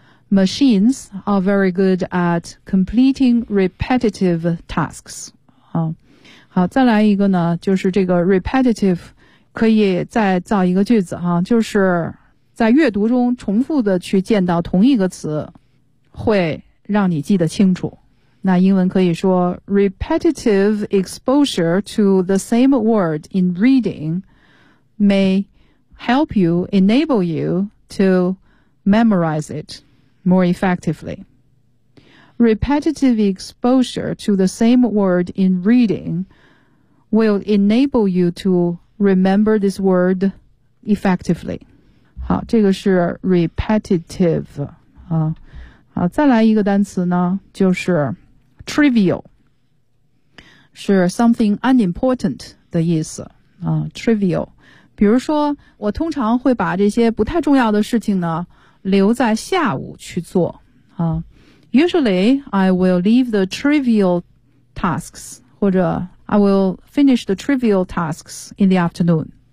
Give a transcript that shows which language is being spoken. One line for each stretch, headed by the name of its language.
English: Machines are very good at completing repetitive tasks.
Chinese: 好，再来一个呢，就是这个 repetitive 可以再造一个句子哈，就是在阅读中重复的去见到同一个词，会让你记得清楚。那英文可以说
English: repetitive exposure to the same word in reading may help you enable you to memorize it. More effectively. Repetitive exposure to the same word in reading will enable you to remember this word effectively.
Chinese: 好，这个是 repetitive. 好，再来一个单词呢，就是 trivial. 是
English: something unimportant
Chinese: 的意思。Trivial. 比如说，我通常会把这些不太重要的事情呢留在下午去做啊。
English: Usually, I will leave the trivial tasks,
Chinese: 或者
English: I will finish the trivial tasks in the afternoon.